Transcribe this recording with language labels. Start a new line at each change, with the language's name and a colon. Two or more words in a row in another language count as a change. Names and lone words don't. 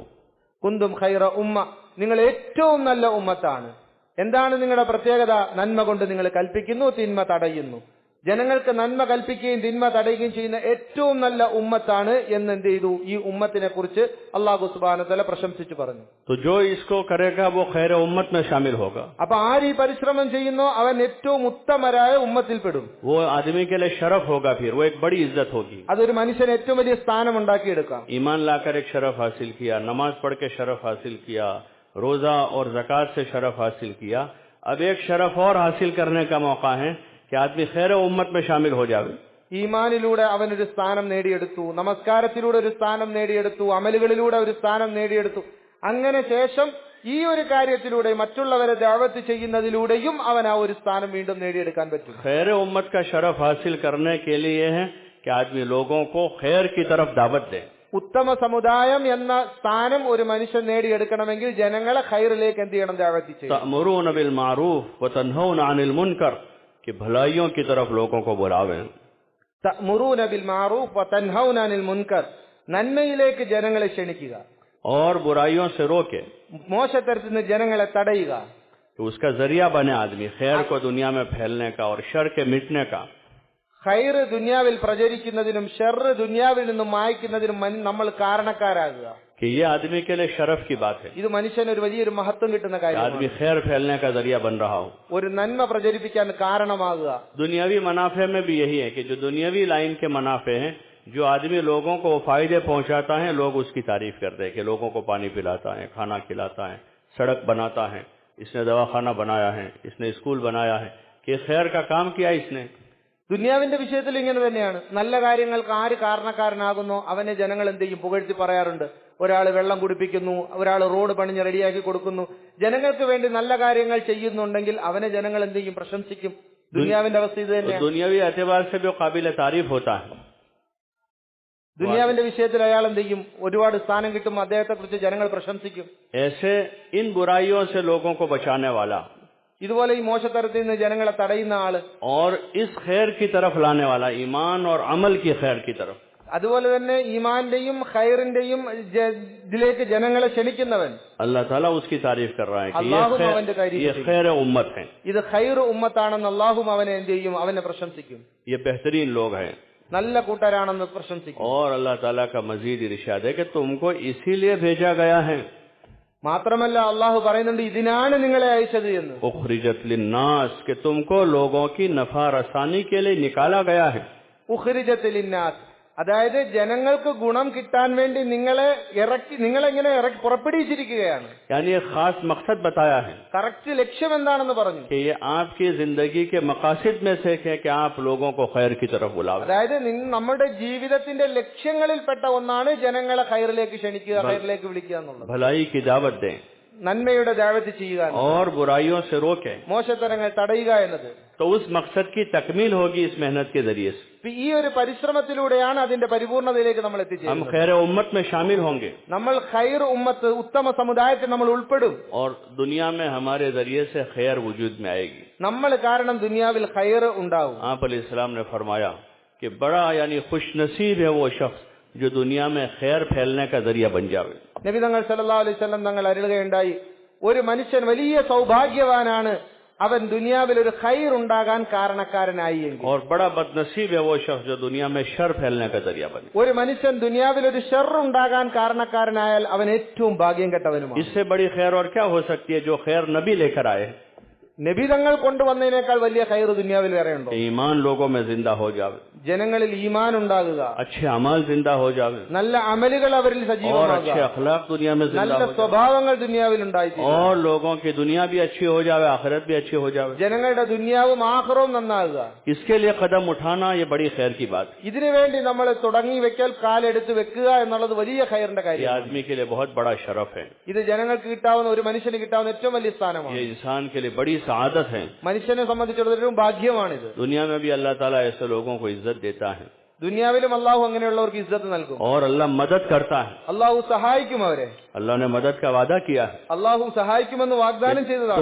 Arabic: كنتم خير أمة,
Malayalam: നിങ്ങൾ ഏറ്റവും നല്ല ഉമ്മത്താണ്. എന്താണ് നിങ്ങളുടെ പ്രത്യേകത? നന്മ കൊണ്ട് നിങ്ങൾ കൽപ്പിക്കുന്നു, തിന്മ തടയുന്നു. ജനങ്ങൾക്ക് നന്മ കൽപ്പിക്കുകയും തിന്മ തടയുകയും ചെയ്യുന്ന ഏറ്റവും നല്ല ഉമ്മത്താണ് എന്ന് എന്ത് ചെയ്തു? ഈ ഉമ്മത്തിനെ കുറിച്ച്
Arabic: الله سبحانه وتعالى
Malayalam: പ്രശംസിച്ചു പറഞ്ഞു.
Hindi: तो जो इसको करेगा वो खैर उम्मत में शामिल होगा.
Malayalam: അപ്പൊ ആര് ഈ പരിശ്രമം ചെയ്യുന്നോ അവൻ ഏറ്റവും ഉത്തമരായ ഉമ്മത്തിൽ പെടും.
Hindi: वो आदमी के लिए शरफ होगा, फिर वो एक बड़ी इज्जत होगी.
Malayalam: അതൊരു മനുഷ്യന് ഏറ്റവും വലിയ സ്ഥാനം ഉണ്ടാക്കിയെടുക്കാം.
Hindi: ईमान लाकर एक शरफ हासिल किया, नमाज पढ़ के शरफ हासिल किया, रोजा और ज़कात से शरफ हासिल किया. अब एक शरफ और हासिल करने का मौका है कि आदमी खैर उम्मत में शामिल हो जावे.
Malayalam: ഈമാനിലൂടെ അവനൊരു സ്ഥാനം നേടിയെടുത്തു, നമസ്കാരത്തിലൂടെ ഒരു സ്ഥാനം നേടിയെടുത്തു, അമലുകളിലൂടെ ഒരു സ്ഥാനം നേടിയെടുത്തു. അങ്ങനെ ശേഷം ഈ ഒരു കാര്യത്തിലൂടെ മറ്റുള്ളവരെ ദഅവത്ത് ചെയ്യുന്നതിലൂടെയും അവൻ ആ ഒരു സ്ഥാനം വീണ്ടും നേടിയെടുക്കാൻ പറ്റും.
Hindi: खैर उम्मत का शरफ हासिल करने के लिए है कि आदमी लोगों को खैर की तरफ दावत दे.
Malayalam: ഉത്തമ സമുദായം എന്ന സ്ഥാനം ഒരു മനുഷ്യൻ നേടിയെടുക്കണമെങ്കിൽ ജനങ്ങളെ ഖൈറിലേക്ക് എന്ത് ചെയ്യണം? ദഅവത്ത് ചെയ്യണം.
Arabic: تأمرون بالمعروف وتنهون عن المنكر,
Hindi: कि भलाइयों की तरफ लोगों को बुलावे.
Arabic: تأمرون بالمعروف وتنهون عن المنكر,
Malayalam: നന്മയിലേക്ക് ജനങ്ങളെ ക്ഷണിക്കുക,
Hindi: और बुराइयों से रोके.
Malayalam: മോശത്തരത്തിൽ നിന്ന് ജനങ്ങളെ തടയുക.
Hindi: तो उसका जरिया बने आदमी खैर को दुनिया में फैलने का और शर के मिटने का.
Malayalam: ഖൈർ ദുനിയാവിൽ പ്രചരിക്കുന്നതിനും ഷർറ് ദുനിയാവിൽ നിന്നും മായ്ക്കുന്നതിനും നമ്മൾ കാരണക്കാരാകുക.
Hindi: कि ये आदमी के लिए शरफ की बात है.
Malayalam: ഇത് മനുഷ്യന് ഒരു വലിയൊരു മഹത്വം കിട്ടുന്ന കാര്യമാണ്.
Hindi: आदमी खैर फैलने का जरिया बन रहा हो.
Malayalam: ഒരു നന്മ പ്രചരിപ്പിക്കാൻ കാരണമാകുക.
Hindi: दुनियावी मुनाफे में भी यही है कि जो दुनियावी लाइन के मुनाफे हैं, जो आदमी लोगों को फायदे पहुंचाता है, लोग उसकी तारीफ करते हैं कि लोगों को पानी पिलाता है, खाना खिलाता है, सड़क बनाता है, इसने दवाखाना बनाया है, इसने स्कूल बनाया है, कि खैर का काम किया इसने.
Malayalam: ദുനിയാവിന്റെ വിഷയത്തിൽ ഇങ്ങനെ തന്നെയാണ്. നല്ല കാര്യങ്ങൾക്ക് ആര് കാരണക്കാരനാകുന്നോ അവനെ ജനങ്ങൾ എന്ത് ചെയ്യും? പുകഴ്ത്തി പറയാറുണ്ട്. ഒരാൾ വെള്ളം കുടിപ്പിക്കുന്നു, ഒരാൾ റോഡ് പണിഞ്ഞ് റെഡിയാക്കി കൊടുക്കുന്നു, ജനങ്ങൾക്ക് വേണ്ടി നല്ല കാര്യങ്ങൾ ചെയ്യുന്നുണ്ടെങ്കിൽ അവനെ ജനങ്ങൾ എന്ത് ചെയ്യും? പ്രശംസിക്കും. ദുനിയാവിന്റെ അവസ്ഥ ഇത് തന്നെയാണ്.
Hindi: दुनियावी एतबार से भी काबिल तारीफ होता है.
Malayalam: ദുനിയാവിന്റെ വിഷയത്തിൽ അയാൾ എന്ത് ചെയ്യും? ഒരുപാട് സ്ഥാനം കിട്ടും, അദ്ദേഹത്തെ കുറിച്ച് ജനങ്ങൾ പ്രശംസിക്കും.
Hindi: ऐसे इन बुराइयों से लोगों को बचाने वाला
Malayalam: ഇതുപോലെ ഈ മോശത്തരത്തിൽ നിന്ന് ജനങ്ങളെ തടയുന്ന ആള്,
Hindi: और इस खैर की तरफ लाने वाला, ईमान और अमल की खैर की तरफ,
Malayalam: അതുപോലെ തന്നെ ഈമാന്റെയും ഖൈറിന്റെയും ഇതിലേക്ക് ജനങ്ങളെ ക്ഷണിക്കുന്നവൻ,
Hindi: अल्लाह ताला उसकी तारीफ कर रहा है कि ये खैर उम्मत है,
Malayalam: ഇത് ഖൈർ ഉമ്മത്താണെന്ന് അല്ലാഹു അവനെ എന്ത് ചെയ്യും? അവനെ പ്രശംസിക്കും.
Hindi: ये बेहतरीन लोग हैं,
Malayalam: നല്ല കൂട്ടരാണെന്ന് പ്രശംസിക്കും.
Hindi: और अल्लाह ताला का मजीद इरशाद है कि तुमको इसीलिए भेजा गया है,
Malayalam: മാത്രമല്ല അല്ലാഹു പറയുന്നുണ്ട് ഇതിനാണ് നിങ്ങളെ അയച്ചത് എന്ന്.
Arabic: أخرجت للناس,
Hindi: कि तुमको लोगों की नफा रसानी के लिए निकाला गया है.
Arabic: أخرجت للناس,
Malayalam: അതായത് ജനങ്ങൾക്ക് ഗുണം കിട്ടാൻ വേണ്ടി നിങ്ങളെങ്ങനെ ഇറക്കി പുറപ്പെടുവിച്ചിരിക്കുകയാണ്.
Hindi: यानी एक खास मकसद बताया है
Malayalam: കറക്റ്റ് ലക്ഷ്യം എന്താണെന്ന് പറഞ്ഞു.
Hindi: कि ये आपकी जिंदगी के मकासद में से है कि आप लोगों को खैर की तरफ बुलाओ.
Malayalam: അതായത് നമ്മുടെ ജീവിതത്തിന്റെ ലക്ഷ്യങ്ങളിൽപ്പെട്ട ഒന്നാണ് ജനങ്ങളെ ഖൈറിലേക്ക് ക്ഷണിക്കുക, ഖൈറിലേക്ക് വിളിക്കുക എന്നുള്ളത്.
Hindi: भलाई की दावत दें
Malayalam: നന്മയുടെ ദഅവത്ത് ചെയ്യുക,
Hindi: और बुराइयों से रोकें.
Malayalam: മോശത്തരങ്ങൾ തടയുക എന്നത്.
Hindi: तो उस मकसद की तकमील होगी इस मेहनत के जरिए से.
Malayalam: ഈ ഒരു പരിശ്രമത്തിലൂടെയാണ് അതിന്റെ പരിപൂർണതയിലേക്ക് നമ്മൾ
Hindi: हम
Malayalam: എത്തിച്ചേരുന്നത്.
Hindi: खैर उम्मत में शामिल होंगे
Malayalam: നമ്മൾ ഖൈർ ഉമ്മത്ത്, ഉത്തമ സമുദായത്തിൽ നമ്മൾ ഉൾപ്പെടും.
Hindi: और दुनिया में हमारे जरिए से खैर वजूद में आएगी.
Malayalam: നമ്മൾ കാരണം ദുനിയാവിൽ ഖൈർ ഉണ്ടാവും.
Hindi: आप अलैहिस्सलाम ने फरमाया कि बड़ा यानी खुश नसीब है वो शख्स जो दुनिया में खैर फैलने का जरिया बन जावे.
Malayalam: നബി തങ്ങൾ
Arabic: صلى الله عليه وسلم
Malayalam: തങ്ങൾ അരുളുകയുണ്ടായി, ഒരു മനുഷ്യൻ വലിയ സൗഭാഗ്യവാനാണ് അവൻ ദുനിയാവിൽ ഒരു ഖൈർ ഉണ്ടാകാൻ കാരണക്കാരനായി എങ്കിൽ.
Hindi: और बड़ा बदनसीब है वो शख्स जो दुनिया में शर फैलने का जरिया बने.
Malayalam: ഒരു മനുഷ്യൻ ദുനിയാവിൽ ഒരു ഷർ ഉണ്ടാകാൻ കാരണക്കാരനായാൽ അവൻ ഏറ്റവും ഭാഗ്യം കെട്ടവനുമാണ്.
Hindi: इससे बड़ी खैर और क्या हो सकती है जो खैर नबी लेकर आए.
Malayalam: നബി തങ്ങൾ കൊണ്ടുവന്നതിനേക്കാൾ വലിയ ഖൈർ ദുനിയാവിൽ വേറെ ഉണ്ടോ?
Hindi: ईमान लोगों में जिंदा हो जावे,
Malayalam: ജനങ്ങളിൽ ഈമാൻ ഉണ്ടാകുക,
Hindi: अच्छे अमल जिंदा हो जावे,
Malayalam: നല്ല അമലുകൾ അവരിൽ
Hindi: और
Malayalam: സജീവമാകുക,
Hindi: अच्छे अखलाक दुनिया में जिंदा
Malayalam: നല്ല
Hindi: हो जावे,
Malayalam: സ്വഭാവങ്ങൾ ദുനിയാവിൽ ഉണ്ടായിത്തീരുക,
Hindi: और लोगों की दुनिया भी अच्छी हो जावे, आखिरत भी अच्छी हो जावे.
Malayalam: ജനങ്ങളുടെ ദുനിയാവും ആഖിറവും നന്നാകുക.
Hindi: इसके लिए कदम उठाना ये बड़ी खैर की बात है.
Malayalam: ഇതിനുവേണ്ടി നമ്മൾ തുടങ്ങി വെക്കൽ, കാലെടുത്ത് വെക്കുക എന്നുള്ളത് വലിയ ഖൈറിന്റെ
Hindi: ये
Malayalam: കാര്യമാണ്.
Hindi: आदमी के लिए बहुत बड़ा शरफ है,
Malayalam: ഇത് ജനങ്ങൾക്ക് കിട്ടാവുന്ന, ഒരു മനുഷ്യന് കിട്ടാവുന്ന ഏറ്റവും വലിയ സ്ഥാനമാണ്.
Hindi: ये इंसान के लिए बड़ी सआदत है.
Malayalam: മനുഷ്യനെ സംബന്ധിച്ചിടത്തോളം ഭാഗ്യമാണിത്.
Hindi: दुनिया में भी अल्लाह ताला ऐसे लोगों को इज्जत देता है,
Malayalam: ദുനിയാവിലും അള്ളാഹു അങ്ങനെയുള്ളവർക്ക് ഇസ്സത്ത് നൽകും.
Hindi: और अल्लाह मदद करता है.
Malayalam: അള്ളാഹു സഹായിക്കും അവരെ.
Hindi: अल्लाह ने मदद का वादा किया है,
Malayalam: അള്ളാഹു സഹായിക്കുമെന്ന് വാഗ്ദാനം ചെയ്തതാണ്.